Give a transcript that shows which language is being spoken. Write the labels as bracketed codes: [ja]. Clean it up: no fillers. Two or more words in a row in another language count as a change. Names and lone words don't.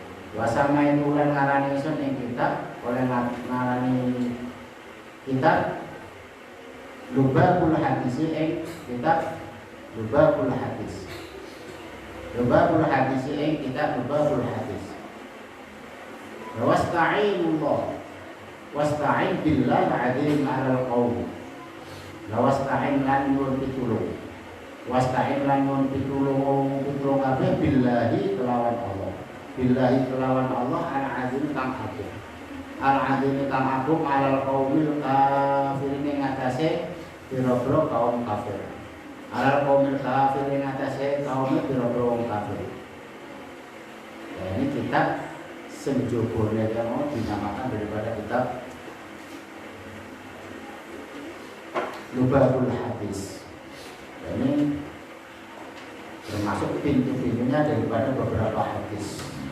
[jv] Oleh ngarani kitab Lubabul hadis ing kitab Lubabul hadis ing kitab Lubabul hadis. [ar] واستعن بالله العظيم على القوم. [jv] Wasta'in lan nyuwun pitulung. Wasta'in lan nyuwun pitulung kabeh billahi kelawan Allah. Billahi kelawan Allah al-azim kang agung. Al-azim kang agung [ar] على القوم الكافرين [jv] ing atase pira-pira kaum kafir. [ar] على القوم الكافرين [jv] ing atase kaum pira-pira kafir. [id] Ya, ini kitab senjobone yang mau dinamakan daripada kitab Lubabul Hadis. Ini termasuk pintu-pintunya daripada beberapa hadis.